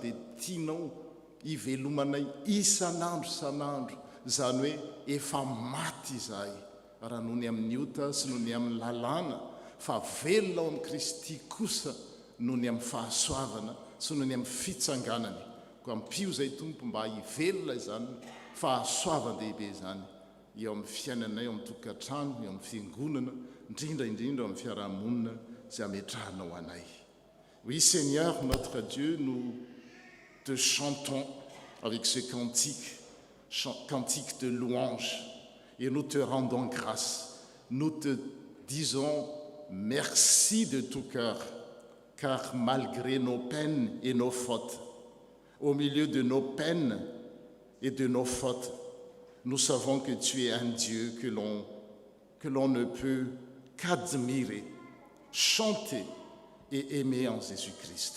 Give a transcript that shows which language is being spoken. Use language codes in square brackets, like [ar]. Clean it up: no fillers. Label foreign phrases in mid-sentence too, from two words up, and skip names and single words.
[mg] dia tianao ivelomanay isan'andro zany hoe efa maty izahay raha noho ny amin'ny ota sy noho ny amin'ny lalàna fa velona ao amin'ny Kristy kosa noho ny amin'ny fahasoavana sy noho ny amin'ny fitsanganany ko ampio zay tompo mba hivelona izany fahasoavan-dehibe zany eo amin'ny fiainanay eo amin'ny tokantrano eo amin'ny fiangonana indrindra eo amin'ny fiarahamonina izay ametrahanao anay. [fr] Oui Seigneur notre Dieu, nous te chantons avec ce cantique de louange et nous te rendons grâce. Nous te disons merci de tout cœur, car malgré nos peines et nos fautes, au milieu de nos peines et de nos fautes, nous savons que tu es un Dieu que l'on ne peut qu'admirer, chanter et aimer en Jésus-Christ.